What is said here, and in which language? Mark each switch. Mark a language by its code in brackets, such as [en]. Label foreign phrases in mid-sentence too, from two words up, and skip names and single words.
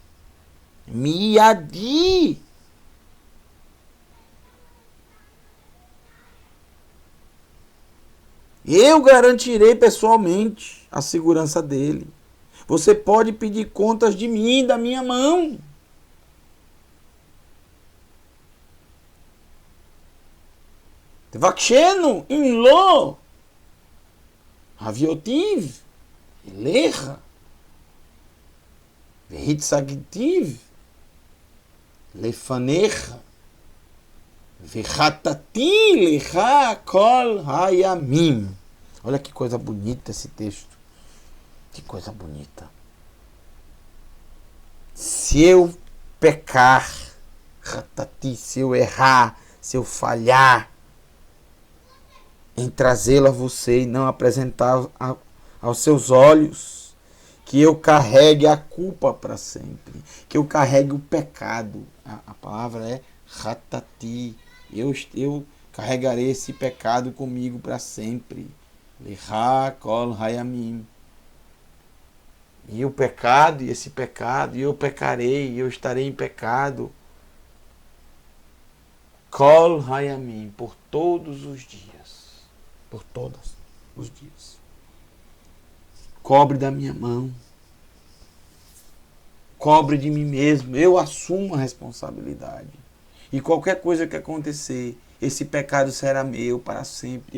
[pt] Eu garantirei pessoalmente a segurança dele. Você pode pedir contas de mim, da minha mão. [he] תבקשנו אם לא הביאתיו אליך והצגתיו לפניך וחטאתי לך כל הימים. [pt] Olha que coisa bonita esse texto. Que coisa bonita. Se eu pecar, se eu errar, se eu falhar em trazê-lo a você e não apresentar aos seus olhos, que eu carregue a culpa para sempre, que eu carregue o pecado. A palavra é ratati. Eu carregarei esse pecado comigo para sempre. [he] לך כל הימים. [pt] E o pecado, e esse pecado, e eu pecarei, e eu estarei em pecado. [he] כל הימים, [pt] por todos os dias. Por todos os dias. Cobre da minha mão. Cobre de mim mesmo. Eu assumo a responsabilidade. E qualquer coisa que acontecer, esse pecado será meu para sempre.